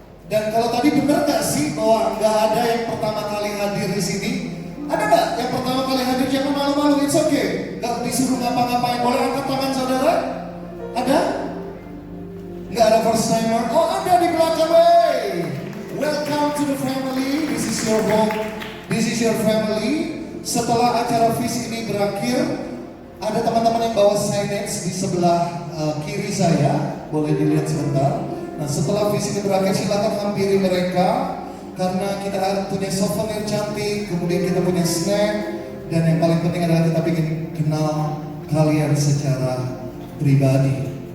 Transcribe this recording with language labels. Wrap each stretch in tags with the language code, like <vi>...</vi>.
<id>Dan kalau tadi benar nggak sih bahwa nggak ada yang pertama kali hadir di sini? Ada nggak yang pertama kali hadir? Jangan malu-malu,</id> <en>it's okay.</en> <id>Nggak disuruh ngapa-ngapain. Boleh angkat tangan saudara? Ada? Nggak ada</id> <en>first timer?</en> <id>Oh, ada di belakang.</id> <en>Hey, welcome to the family. This is your home. This is your family.</en> <id>Setelah acara FIS ini berakhir, ada teman-teman yang bawa signage di sebelah kiri saya. Boleh dilihat sebentar. Nah, setelah FIS ini berakhir, silakan hampiri mereka, karena kita punya souvenir cantik, kemudian kita punya snack, dan yang paling penting adalah kita ingin kenal kalian secara pribadi.</id>